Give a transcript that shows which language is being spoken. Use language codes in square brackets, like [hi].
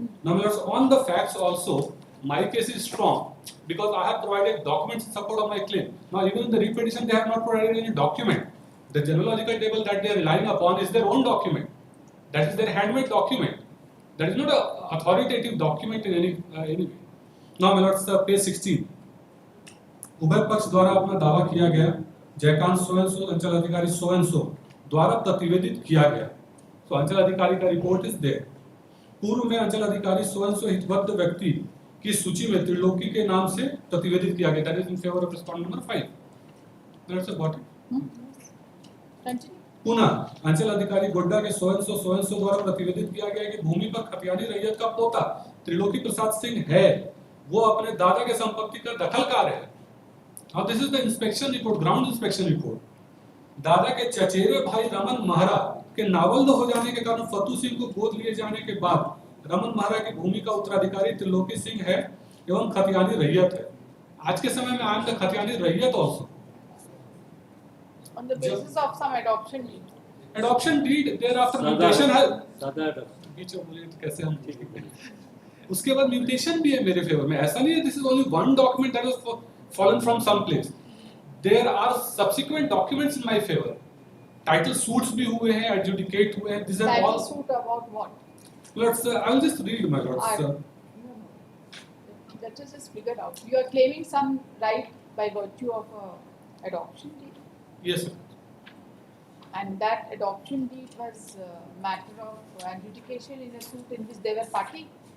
[en] Now, on the facts also, my case is strong because I have provided documents in support of my claim. Now, even in the repetition, they have not provided any document. The genealogical table that they are relying upon is their own document. That is their handmade document. That is not an authoritative document in any way. Now, my lords, page 16. [hi] उभय पक्ष द्वारा अपना दावा किया गया, Jaikant so and so, अंचल अधिकारी so and so द्वारा प्रतिवेदित किया गया. तो अंचल अधिकारी का रिपोर्ट [en] Is there. [hi] पूर्व में अंचल अधिकारी सो एंड सो हितबद्ध व्यक्ति की सूची में त्रिलोकी के नाम से प्रतिवेदित किया गया. [en] That is in favour of respondent number 5. Let's got it. [hi] पुनः अंचल अधिकारी गोड्डा के सो एंड सो द्वारा प्रतिवेदित किया गया कि भूमि पर खतियानी रैयत का पोता त्रिलोकी प्रसाद सिंह है, वो अपने दादा के संपत्ति का दखलकार है. [en] Now this is the inspection report, ground inspection report. [hi] दादा के चचेरे भाई रमन महरा के नावल्द हो जाने के कारण फतू सिंह को गोद लिए जाने के बाद रमन महरा की भूमि का उत्तराधिकारी त्रिलोकी सिंह है एवं खतियानी रैयत है. आज के समय में [en] I am the [hi] खतियानी रैयत [en] also. On the basis of some adoption deed. Adoption deed, thereafter mutation [hi] है. सादा adoption. बीच में बोले तो कैसे हम ठीक है. उसके बाद म्यूटेशन भी है मेरे फेवर में. ऐसा नहीं है [en] this is only one document that was fallen from some place. There are subsequent documents in my favor. [hi] Title suits भी हुए हैं, adjudicate हुए हैं. [en] These are all. Title suit about what? Let's. I will just read, my lords. No. That is just figured out. You are claiming some right by virtue of adoption deed. Yes, sir. And that adoption deed was a matter of adjudication in a suit in which they were party.